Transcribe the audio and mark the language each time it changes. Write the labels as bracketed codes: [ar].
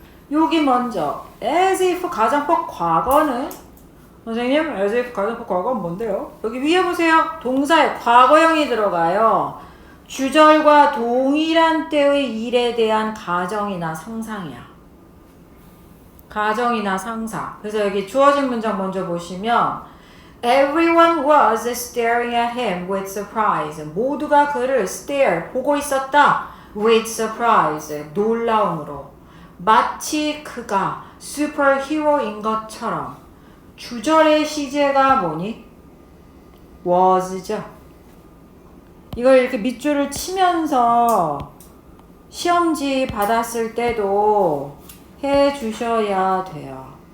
[ko] 여기 먼저 as if 가정법 과거는 선생님, as if 가정법 과거는 뭔데요? 여기 위에 보세요. 동사에 과거형이 들어가요. 주절과 동일한 때의 일에 대한 가정이나 상상이야. 가정이나 상상. 그래서 여기 주어진 문장 먼저 보시면 [en] Everyone was staring at him with surprise. [ko] 모두가 그를 stare, 보고 있었다. [en] with surprise, [ko] 놀라움으로. 마치 그가 슈퍼히어로인 것처럼. 주절의 시제가 뭐니? was죠. 이걸 이렇게 밑줄을 치면서 시험지 받았을 때도 해 주셔야 돼요.